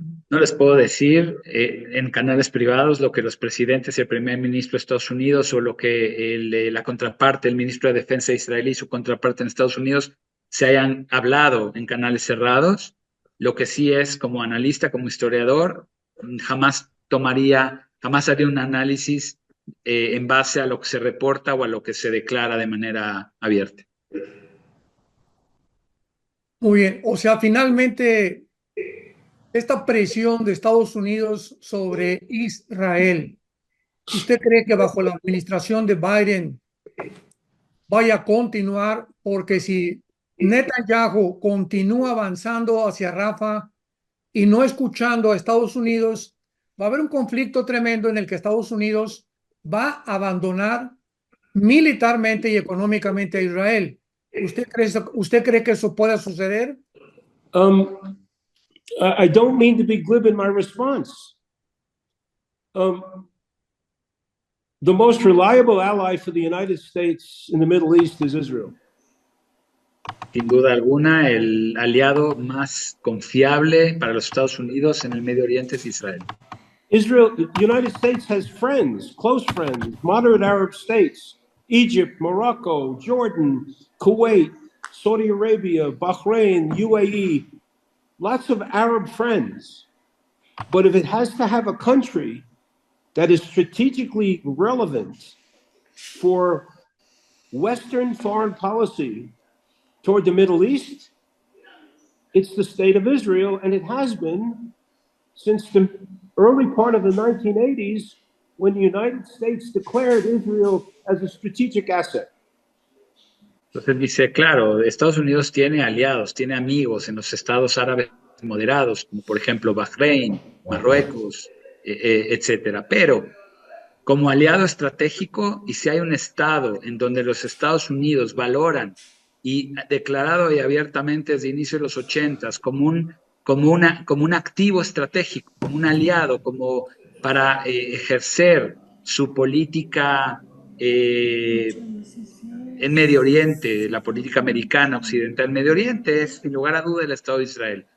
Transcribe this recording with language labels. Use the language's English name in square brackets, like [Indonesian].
[Spanish] No les puedo decir en canales privados lo que los presidentes y el primer ministro de Estados Unidos o lo que la contraparte, el ministro de Defensa israelí y su contraparte en Estados Unidos se hayan hablado en canales cerrados. Lo que sí es, como analista, como historiador, jamás haría un análisis en base a lo que se reporta o a lo que se declara de manera abierta. Muy bien, o sea, finalmente esta presión de Estados Unidos sobre Israel, ¿usted cree que bajo la administración de Biden vaya a continuar? Porque si Netanyahu continúa avanzando hacia Rafah y no escuchando a Estados Unidos, va a haber un conflicto tremendo en el que Estados Unidos va a abandonar militarmente y económicamente a Israel. ¿Usted cree que eso pueda suceder? [English] I don't mean to be glib in my response. The most reliable ally for the United States in the Middle East is Israel. [Spanish] Sin duda alguna, el aliado más confiable para los Estados Unidos en el Medio Oriente es Israel. [English] Israel, the United States has friends, close friends, moderate Arab states, Egypt, Morocco, Jordan, Kuwait, Saudi Arabia, Bahrain, UAE, lots of Arab friends. But if it has to have a country that is strategically relevant for Western foreign policy toward the Middle East, it's the state of Israel, and it has been since the early part of the 1980s when the United States declared Israel as a strategic asset. [Spanish] Entonces dice, claro, Estados Unidos tiene aliados, tiene amigos en los estados árabes moderados, como por ejemplo Bahrein, Marruecos, etcétera. Pero como aliado estratégico, y si hay un estado en donde los Estados Unidos valoran y declarado y abiertamente desde el inicio de los 80s como un activo estratégico, como un aliado, como para ejercer su política en Medio Oriente, la política americana occidental en Medio Oriente, es sin lugar a duda el Estado de Israel.